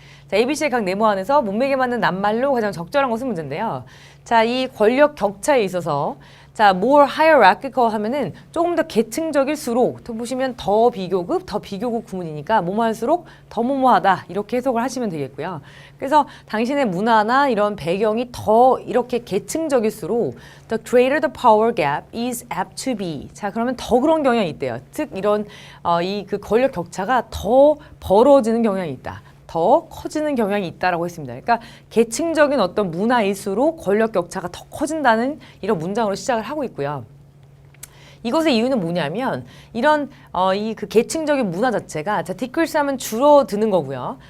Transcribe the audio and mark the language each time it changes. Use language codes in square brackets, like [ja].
[ko] 자, ABC의 각 네모 안에서 문맥에 맞는 낱말로 가장 적절한 것은 문제인데요. 자, 이 권력 격차에 있어서 자, [en] more hierarchical [ko] 하면은 조금 더 계층적일수록 또 보시면 더 비교급 구문이니까 뭐뭐 할수록 더 뭐뭐하다 이렇게 해석을 하시면 되겠고요. 그래서 당신의 문화나 이런 배경이 더 이렇게 계층적일수록 [en] the greater the power gap is apt to be. [ko] 자, 그러면 더 그런 경향이 있대요. 즉 이런 이 그 권력 격차가 더 벌어지는 경향이 있다. 더 커지는 경향이 있다라고 했습니다. 그러니까 계층적인 어떤 문화일수록 권력 격차가 더 커진다는 이런 문장으로 시작을 하고 있고요. 이것의 이유는 뭐냐면 이런 이 그 계층적인 문화 자체가 자, decrease 하면 줄어드는 거고요.